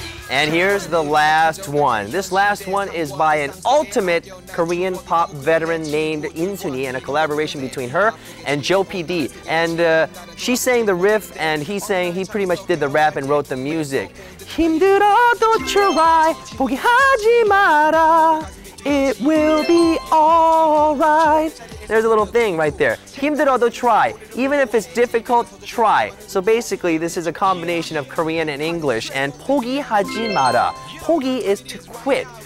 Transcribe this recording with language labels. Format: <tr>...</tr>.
<en>And here's the last one. This last one is by an ultimate Korean pop veteran named Insuni, and a collaboration between her and Joe PD. And she sang the riff, and he pretty much did the rap and wrote the music.</en> <ko>힘들어도 try, 포기하지 마라.</ko> <en>It will be alright. There's a little thing right there.</en> <ko>힘들어도 try.</ko> <en>Even if it's difficult, try. So basically, this is a combination of Korean and English.</en> <ko>And 포기하지 마라.</ko> <en>포기 is to quit.</en>